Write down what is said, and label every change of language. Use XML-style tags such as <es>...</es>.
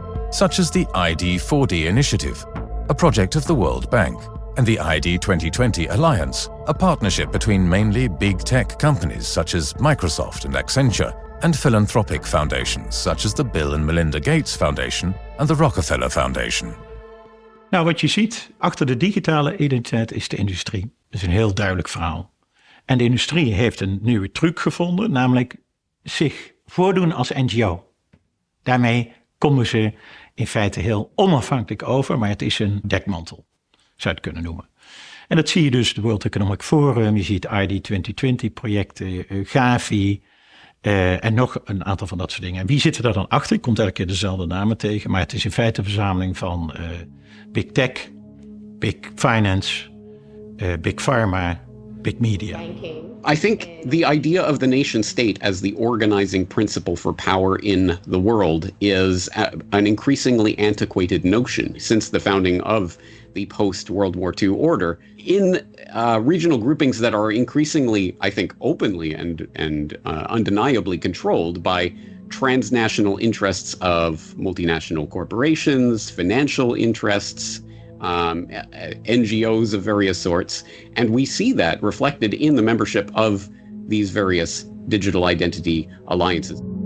<en>Such as the ID4D initiative, a project of the World Bank, and the ID 2020 Alliance, a partnership between mainly big tech companies such as Microsoft and Accenture, and philanthropic foundations such as the Bill and Melinda Gates Foundation and the Rockefeller Foundation.</en> <nl>Nou, wat je ziet achter de digitale identiteit is de industrie. Dat is een heel duidelijk verhaal. En de industrie heeft een nieuwe truc gevonden, namelijk zich voordoen als NGO. Daarmee komen ze in feite heel onafhankelijk over, maar het is een dekmantel, zou je het kunnen noemen. En dat zie je dus, de World Economic Forum, je ziet ID 2020 projecten, Gavi en nog een aantal van dat soort dingen. En wie zit er daar dan achter? Je komt elke keer dezelfde namen tegen, maar het is in feite een verzameling van big tech, big finance, big pharma, big media.</nl> <en>I think the idea of the nation state as the organizing principle for power in the world is an increasingly antiquated notion since the founding of the post-World War II order in regional groupings that are increasingly, I think, openly and undeniably controlled by transnational interests of multinational corporations, financial interests, NGOs of various sorts, and we see that reflected in the membership of these various digital identity alliances.</en>